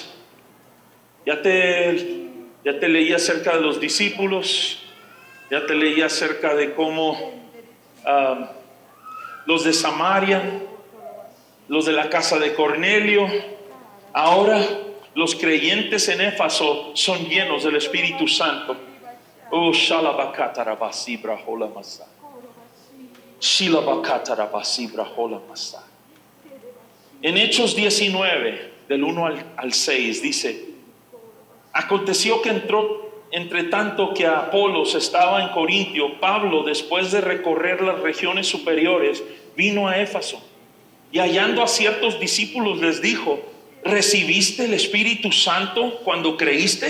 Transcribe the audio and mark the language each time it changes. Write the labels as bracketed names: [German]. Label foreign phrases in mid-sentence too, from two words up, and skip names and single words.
[Spanish] Ya te leí acerca de los discípulos. Ya te leí acerca de cómo los de Samaria, los de la casa de Cornelio. Ahora los creyentes en Éfeso son llenos del Espíritu Santo. Oh, shalabakatarabasibra holamasa. Shilabakatarabasibra holamasa. En Hechos 19, del 1 al 6, dice: aconteció que entre tanto que Apolos estaba en Corintio, Pablo, después de recorrer las regiones superiores, vino a Éfeso, y hallando a ciertos discípulos les dijo: ¿recibiste el Espíritu Santo cuando creíste?